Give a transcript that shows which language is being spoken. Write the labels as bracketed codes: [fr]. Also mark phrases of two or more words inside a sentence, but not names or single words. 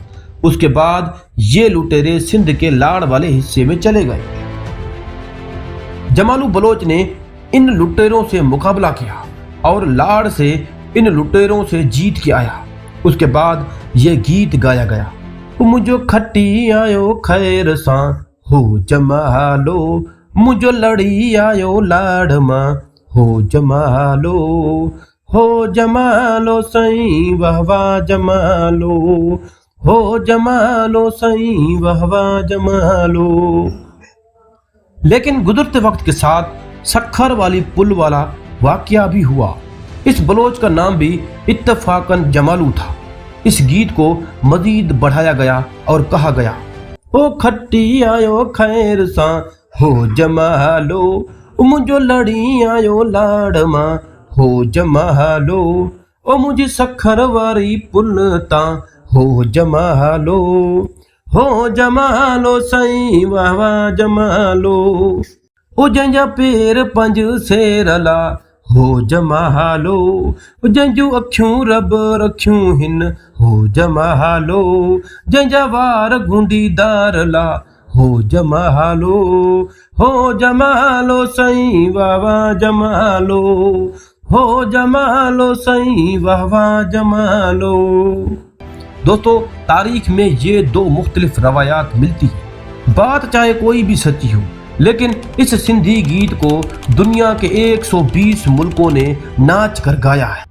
[ur] اس کے بعد یہ لٹیرے سندھ کے لاڑ والے حصے میں چلے گئے. جمالو بلوچ نے ان لٹیروں سے مقابلہ کیا اور لاڑ سے ان لٹیروں سے جیت کے آیا. اس کے بعد یہ گیت گایا گیا, [sd] मुझो खट्टी आयो खैर सां हो जमालो, मुझो लड़ी आयो लाड़ मां हो जमालो, हो जमालो सई वाह वाह जमालो, हो जमालो सई वाह वाह जमालो। [ur] لیکن گزرتے وقت کے ساتھ سکھر والی پل والا واقعہ بھی ہوا. اس بلوچ کا نام بھی اتفاقاً جمالو تھا. اس گیت کو مزید بڑھایا گیا اور کہا گیا, [sd] ओ खट्टी आयो खैर सां हो जमालो, मुझो लड़ी आयो लाड़ मां हो जमालो, ओ मुझी सखर वारी पुल तां हो जमालो, हो जमालो सई वाह वाह जमालो, ओ जंहिंजा पेर पंज सेरला हो जमालो, जंहिंजूं अखियूं रब रखियूं हिन हो जमालो, जंहिंजा वार गुंडीदार ला हो जमालो, हो जमालो सई वाह वाह जमालो, ہو جمالو سئی واہ واہ جمالو۔ [ur] دوستو تاریخ میں یہ دو مختلف روایات ملتی ہیں، بات چاہے کوئی بھی سچی ہو، لیکن اس سندھی گیت کو دنیا کے 120 ملکوں نے ناچ کر گایا ہے۔